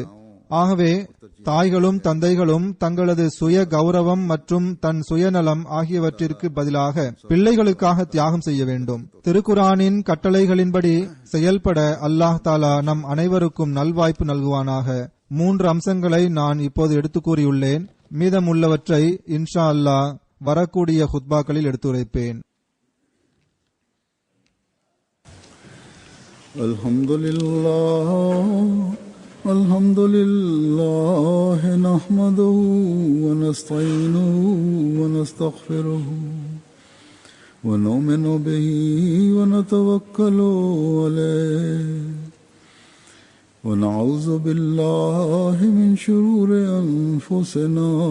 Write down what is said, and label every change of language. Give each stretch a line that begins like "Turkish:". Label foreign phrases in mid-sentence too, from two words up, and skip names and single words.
Tamil: ஆகவே தாய்களும் தந்தைகளும் தங்களது சுய கௌரவம் மற்றும் தன் சுயநலம் ஆகியவற்றிற்கு பதிலாக பிள்ளைகளுக்காக தியாகம் செய்ய வேண்டும். திருக்குரானின் கட்டளைகளின்படி செயல்பட
Arabic: الله تعالى
Tamil: நம் அனைவருக்கும் நல்வாய்ப்பு நல்குவானாக. 3 அம்சங்களை நான் இப்போது எடுத்து கூறியுள்ளேன். மீதமுள்ளவற்றை
Arabic: إن شاء الله
Tamil: வரக்கூடிய ஹுத்பாக்களில் எடுத்துரைப்பேன்.
Arabic: الحمد لله نحمده ونستعينه ونستغفره ونؤمن به ونتوكل عليه ونعوذ بالله من شرور أنفسنا